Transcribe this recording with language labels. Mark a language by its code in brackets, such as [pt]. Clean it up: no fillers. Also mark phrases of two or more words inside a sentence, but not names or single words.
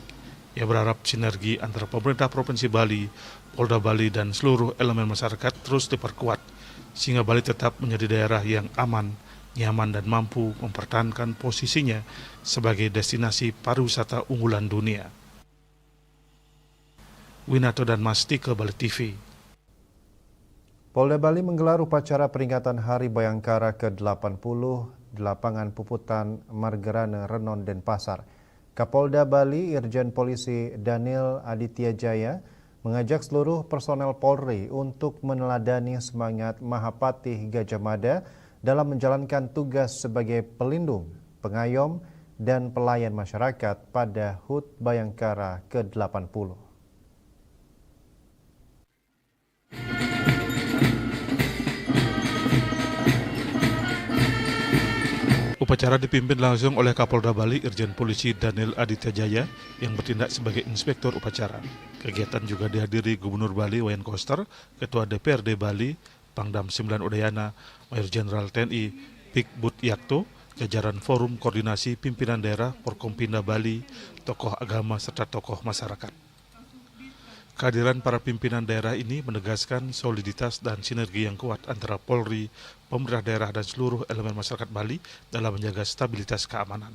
[id] Ia berharap sinergi antara pemerintah Provinsi Bali, Polda Bali, dan seluruh elemen masyarakat terus diperkuat, sehingga Bali tetap menjadi daerah yang aman, nyaman, dan mampu mempertahankan posisinya sebagai destinasi pariwisata unggulan dunia. Winato dan Masti ke Bali TV. Polda Bali menggelar upacara peringatan Hari Bayangkara ke-80 di lapangan Puputan Margarana Renon dan Pasar. Kapolda Bali Irjen Polisi Daniel Aditya Jaya mengajak seluruh personel Polri untuk meneladani semangat Mahapatih Gajah Mada dalam menjalankan tugas sebagai pelindung, pengayom, dan pelayan masyarakat pada HUT Bayangkara ke-80. Upacara dipimpin langsung oleh Kapolda Bali Irjen Polisi Daniel Aditya Jaya yang bertindak sebagai inspektur upacara. Kegiatan juga dihadiri Gubernur Bali Wayne Koster, Ketua DPRD Bali, Pangdam 9 Udayana, Mayor Jenderal TNI Pik Bud Yakto, jajaran Forum Koordinasi Pimpinan Daerah Forkompinda Bali, tokoh agama serta tokoh masyarakat. Kehadiran para pimpinan daerah ini menegaskan soliditas dan sinergi yang kuat antara Polri, pemerintah daerah, dan seluruh elemen masyarakat Bali dalam menjaga stabilitas keamanan.